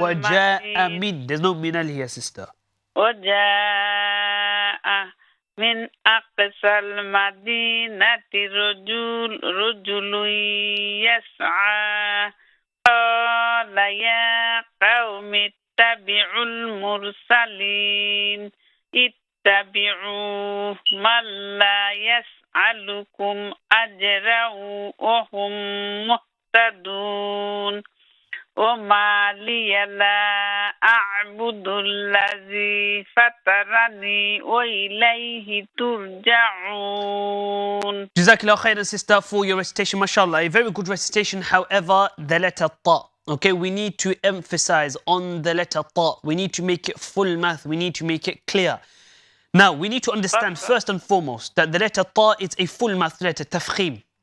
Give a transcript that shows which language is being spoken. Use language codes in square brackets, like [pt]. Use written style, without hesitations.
[ar] وجاء من, [en] there's no min here, sister. [ar] وجاء من أقصى المدينة رجل يسعى قال يا قوم اتبعوا المرسلين اتبعوا من لا يسألكم أجرا وهم مهتدون وما لي لا أعبد الذي فطرني وإليه ترجعون. [en] Jazakallah khairan, sister, for your recitation. MashaAllah, a very good recitation. However, the letter ta. Okay, we need to emphasize on the letter ta. We need to make it full math. We need to make it clear. Now, we need to understand first and foremost that the letter ta is a full math letter, tafkhim.